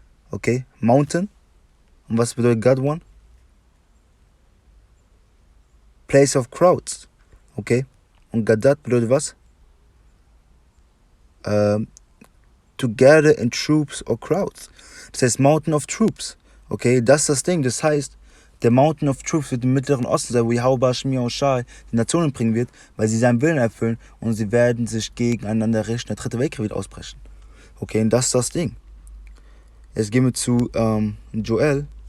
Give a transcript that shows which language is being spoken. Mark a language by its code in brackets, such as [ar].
[de] Okay, Mountain. Und was bedeutet God One? [en] Place of Crowds. [de] Okay, und Gerttet bedeutet was? [en] To gather in troops or crowds. [de] Das heißt [en] Mountain of Troops. [de] Okay, das ist das Ding. Das heißt, der Mountain of Troops wird im Mittleren Osten sein, wo YAHAWAH die Nationen bringen wird, weil sie seinen Willen erfüllen und sie werden sich gegeneinander richten. Der dritte Weltkrieg wird ausbrechen. Okay, und das ist das Ding. Jetzt gehen wir zu Joel.